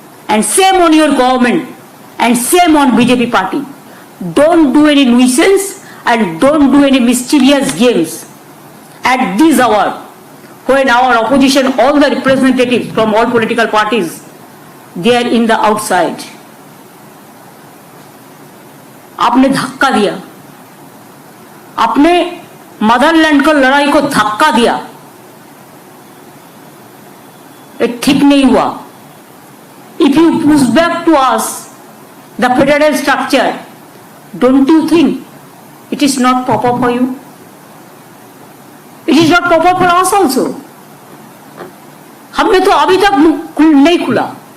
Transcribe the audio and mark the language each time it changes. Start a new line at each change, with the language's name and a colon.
English: And same on your government. And same on BJP party. Don't do any nuisance and don't do any mischievous games. At this hour, when our opposition, all the representatives from all political parties, they are in the outside.
Hindi: आपने धक्का दिया, आपने Motherland को लड़ाई को धक्का दिया, ये ठीक नहीं हुआ।
English: If you push back to us the federal structure, don't you think it is not proper for you? It is not proper for us also.
Hindi: हमने तो अभी तक नहीं खुला।